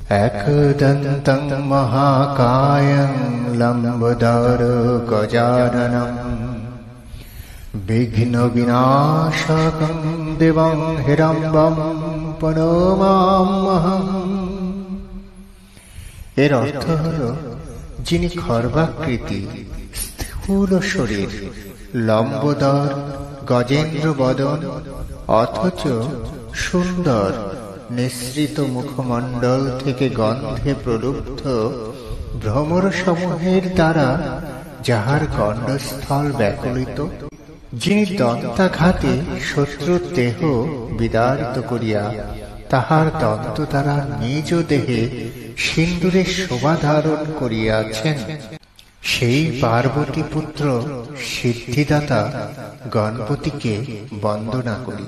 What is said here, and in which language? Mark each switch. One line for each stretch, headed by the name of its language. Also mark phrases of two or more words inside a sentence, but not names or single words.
Sanskrit: एकदन्तं महाकायं लम्बोदरो गजाननं विघ्नविनाशकं देवं हिरम्बं प्रणमाम्यहम्।
Bangla: এর অর্থ হল যিনি খর্বাকৃতি, স্থূল শরীর, লম্বোদর, গজেন্দ্র বদন, অথচ সুন্দর নিঃসৃত মুখমণ্ডল থেকে গন্ধে প্রলুব্ধ ভ্রমর সমূহের দ্বারা যাহার গণ্ডস্থল ব্যাকুলিত, যিনি দন্তাঘাতে শত্রুর দেহ বিদারিত করিয়া তাহার দন্ত দ্বারা নিজ দেহে সিন্দুরের শোভা ধারণ করিয়াছেন, সেই পার্বতী পুত্র সিদ্ধিদাতা গণপতিকে বন্দনা করি।